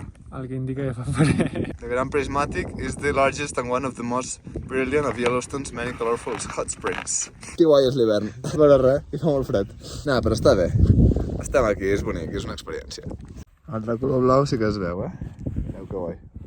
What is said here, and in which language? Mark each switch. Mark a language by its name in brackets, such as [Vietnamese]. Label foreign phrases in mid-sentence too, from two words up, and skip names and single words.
[Catalan] El que indica que fa fred. [English] The Grand Prismatic is the largest and one of the most brilliant of Yellowstone's many colorful hot springs. [Catalan] Que guai és l'hivern. No veure res i fa molt fred. No, però està bé. Estem aquí, és bonic, és una experiència. El de color blau sí que es veu, Mireu que guai.